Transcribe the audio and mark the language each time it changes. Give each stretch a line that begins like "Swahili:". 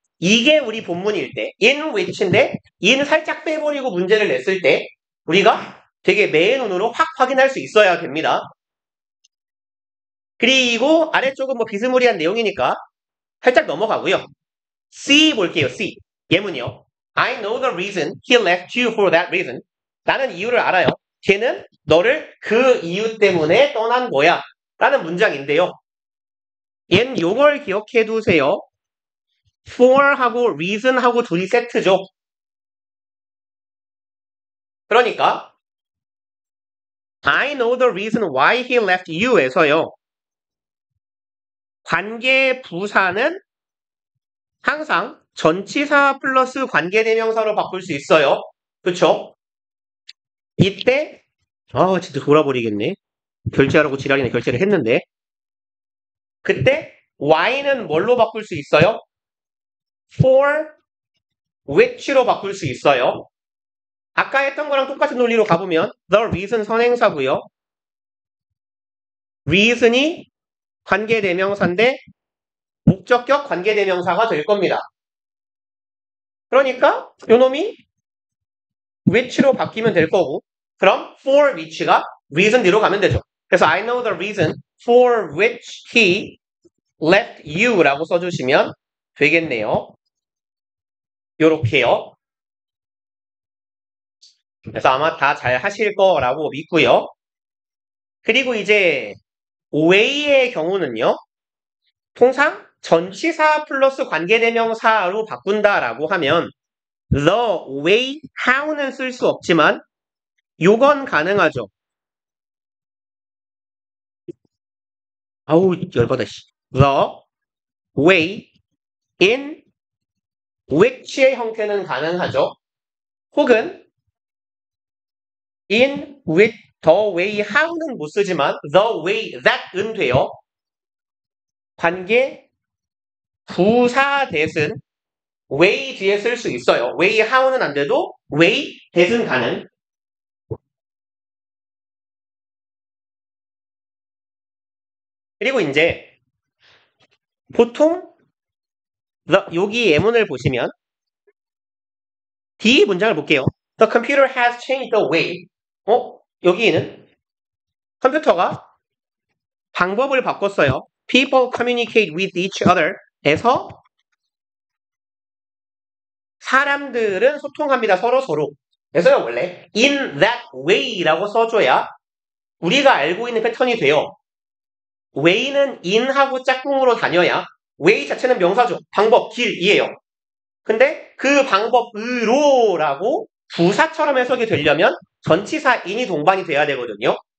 Korean: 이게 우리 본문일 때 in which인데 in 살짝 빼버리고 문제를 냈을 때 우리가 되게 매의 눈으로 확 확인할 수 있어야 됩니다. 그리고 아래쪽은 뭐 비스무리한 내용이니까 살짝 넘어가고요. C 볼게요. C. 예문이요.
English: I know the reason he left you for that reason.
Korean: 나는 이유를 알아요. 걔는 너를 그 이유 때문에 떠난 거야. 라는 문장인데요. 얘는 요걸 기억해 두세요. for하고 reason하고 둘이 세트죠.
English: 그러니까 I know the reason why he left you에서요.
Korean: 관계 부사는 항상 전치사 플러스 관계대명사로 바꿀 수 있어요. 그쵸? 이때 진짜 돌아버리겠네. 결제하라고 지랄이네 결제를 했는데 그때 why는 뭘로 바꿀 수 있어요? for which로 바꿀 수 있어요. 아까 했던 거랑 똑같은 논리로 가보면 the reason 선행사고요. reason이 관계대명사인데 목적격 관계대명사가 될 겁니다. 그러니까 요놈이 which로 바뀌면 될 거고 그럼 for which가 reason 뒤로 가면 되죠.
English: 그래서 I know the reason for which he left you
Korean: 라고 써주시면 되겠네요. 요렇게요. 그래서 아마 다 잘 하실 거라고 믿고요. 그리고 이제 OA의 경우는요. 통상 전치사 플러스 관계대명사로 바꾼다라고 하면 the way, how는 쓸 수 없지만 요건 가능하죠. 아우 열받아. the way, in which의 형태는 가능하죠. 혹은 in which, the way, how는 못 쓰지만 the way that은 돼요. 관계 부사 that은 way 뒤에 쓸 수 있어요. way, how는 안 돼도 way that은 가능. 그리고 이제 보통 여기 예문을 보시면 D 문장을 볼게요.
English: The computer has changed the way.
Korean: 여기는 컴퓨터가 방법을 바꿨어요.
English: People communicate with each other
Korean: 에서 사람들은 소통합니다. 서로. 그래서요 원래 in that way라고 써줘야 우리가 알고 있는 패턴이 돼요. way는 in하고 짝꿍으로 다녀야 way 자체는 명사죠. 방법, 길이에요. 근데 그 방법으로라고 부사처럼 해석이 되려면 전치사 in이 동반이 돼야 되거든요.